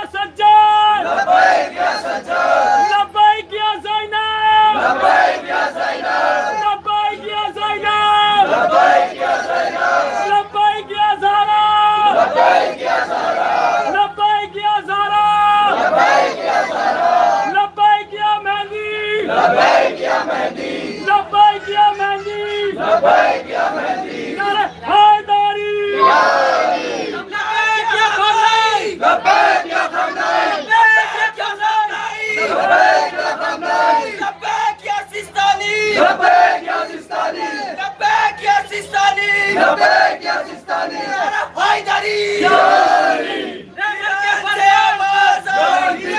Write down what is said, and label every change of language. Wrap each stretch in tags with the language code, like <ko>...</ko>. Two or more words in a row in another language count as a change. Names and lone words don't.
<ar>سجاد لبیک یا سجاد لبیک یا زینب لبیک یا زینب لبیک یا زینب لبیک یا زینب لبیک یا زہرا لبیک یا زہرا لبیک یا زہرا لبیک یا زہرا لبیک یا مہدی لبیک یا مہدی لبیک یا مہدی لبیک یا مہدی</ar> <ur>نعرہ حیدری</ur> <ar>لبیک یا خمینی لبیک یا خمینی لبیک یا خمینی لبیک یا خمینی لبیک یا سیستانی لبیک یا سیستانی لبیک یا سیستانی لبیک یا سیستانی</ar> <ur>نعرہ حیدری</ur>